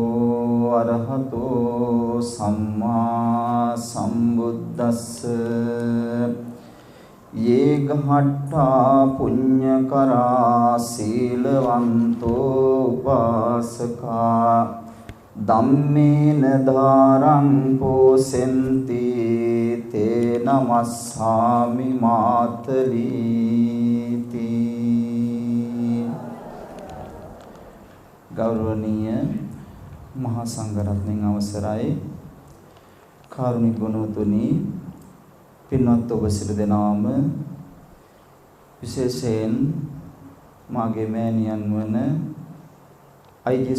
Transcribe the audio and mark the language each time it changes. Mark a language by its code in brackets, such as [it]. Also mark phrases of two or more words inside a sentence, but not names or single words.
[pi] අරහතෝ සම්මා සම්බුද්දස්ස යේ ගහට්ඨා පුඤ්ඤකරා සීලවන්තෝ උපාසකා ධම්මේන ධාරං පෝසෙන්ති තේ නමස්සාමි මාතලීති. [si] ගෞරවනීය මහා සංඝරත්නයන් අවසරයි, කාරුණික ගුණතුනි, පින්වත් ඔබ සියලු දෙනාම විශේෂයෙන් මාගේ මෑණියන් වන අයි.ජී.